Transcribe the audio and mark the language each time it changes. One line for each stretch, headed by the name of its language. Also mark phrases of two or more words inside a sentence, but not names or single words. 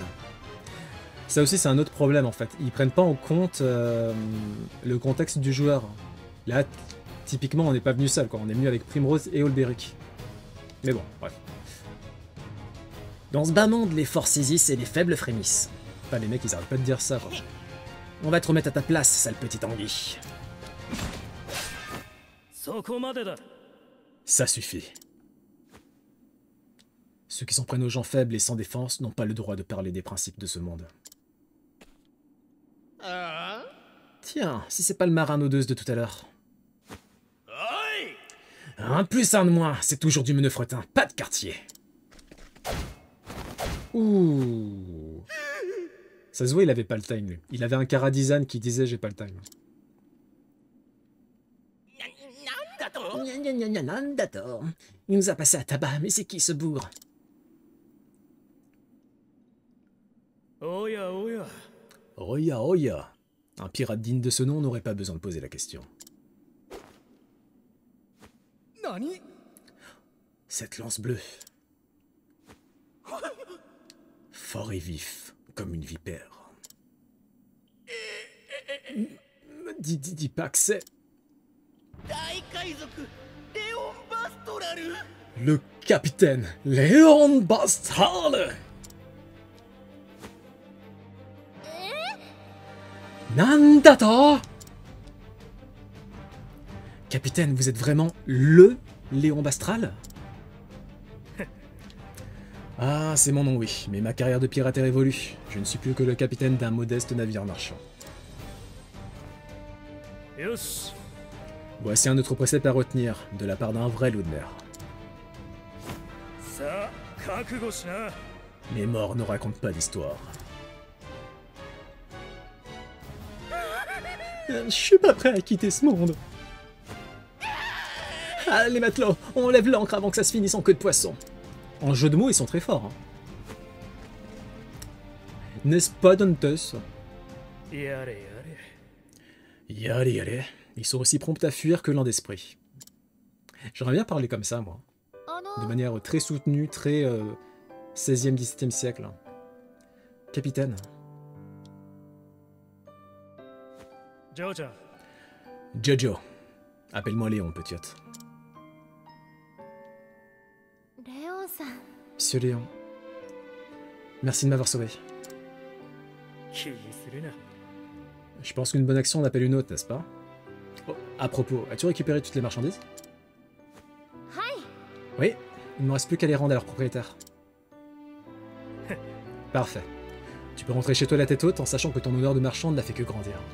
French: Ça aussi, c'est un autre problème en fait. Ils prennent pas en compte le contexte du joueur. Là, typiquement, on n'est pas venu seul, quoi. On est venu avec Primrose et Olberic. Mais bon, bref. Dans ce bas monde, les forts saisissent et les faibles frémissent. Enfin, les mecs, ils arrêtent pas de dire ça, quoi. On va te remettre à ta place, sale petit anguille.
Japanese: そこまでだ。
French: Ça suffit. Ceux qui s'en prennent aux gens faibles et sans défense n'ont pas le droit de parler des principes de ce monde. Tiens, si c'est pas le marin odeuse de tout à l'heure. Un plus, un de moins, c'est toujours du meneu-fretin, pas de quartier. Ouh. Ça se voit, il avait pas le time, lui. Il avait un Karadizan qui disait j'ai pas le time. D'accord. Il nous a passé à tabac, mais c'est qui ce bougre?
Japanese: おやおや。おやおや.
French: Un pirate digne de ce nom n'aurait pas besoin de poser la question.
Japanese: 何？
French: Cette lance bleue. Fort et vif, comme une vipère. Dis pas que c'est...
Japanese: 大海賊レオン・バストラル
French: Le capitaine Léon Bastral.
Japanese: Nandato.
French: Capitaine, vous êtes vraiment LE Léon Bastral? Ah, c'est mon nom, oui, mais ma carrière de pirate est révolue. Je ne suis plus que le capitaine d'un modeste navire marchand.
Japanese: よし。
French: Voici un autre précepte à retenir, de la part d'un vrai Ludner.
Japanese: さあ覚悟しな。
French: Les morts ne racontent pas d'histoire. Je suis pas prêt à quitter ce monde. Ah, les matelots, on lève l'ancre avant que ça se finisse en queue de poisson. En jeu de mots, ils sont très forts. Hein. N'est-ce pas, Dantes?
Japanese: やれやれ。
French: Yallez, yallez. Ils sont aussi prompts à fuir que lents d'esprit. J'aimerais bien parler comme ça, moi.
Japanese: あ
French: De
Japanese: の
French: manière très soutenue, très 16e, 17e siècle. Hein. Capitaine.
Japanese: ジョーちゃん。
French: Jojo. Appelle-moi Léon, petite.
Japanese: レオンさん
French: Monsieur Léon. Merci de m'avoir sauvé.
Japanese: 気にするな。
French: Je pense qu'une bonne action en appelle une autre, n'est-ce pas? Oh, à propos, as-tu récupéré toutes les marchandises?
Japanese: はい
French: Oui, il ne me reste plus qu'à les rendre à leur propriétaire. Parfait. Tu peux rentrer chez toi la tête haute en sachant que ton honneur de marchande n'a fait que grandir.